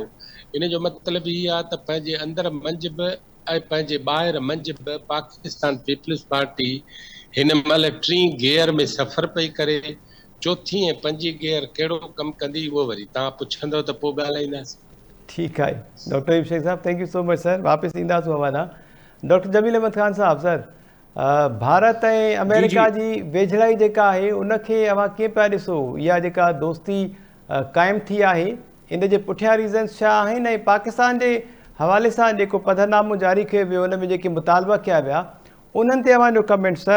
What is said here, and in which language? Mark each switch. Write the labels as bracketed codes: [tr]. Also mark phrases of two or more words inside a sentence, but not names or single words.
[sd] इन जो मतिलबु इहो आहे त पंहिंजे अंदरि मंझि बि ऐं पंहिंजे ॿाहिरि मंझि बि पाकिस्तान पीपल्स पार्टी हिन महिल टीं गियर में सफ़र पई करे। चौथी ऐं पंजी गियर कहिड़ो कमु कंदी उहो वरी तव्हां पुछंदव त पोइ ॻाल्हाईंदासीं। ठीकु आहे डॉक्टर अयूब शेख साहब, [en] thank you so much sir. [sd] वापसि ईंदासीं हवा ॾांहुं। डॉक्टर जमील अहमद ख़ान साहब, सर भारत ऐं अमेरिका जी वेझड़ाई जेका आहे उनखे अव्हां कीअं पिया ॾिसो? इहा जेका दोस्ती क़ाइमु थी आहे, इन जे पुठियां रीज़न्स छा आहिनि? ऐं पाकिस्तान जे हवाले सां जेको पधरनामो जारी कयो वियो, उन में जेके मुतालबा कया विया, उन्हनि ते अव्हांजो कमेंट सर।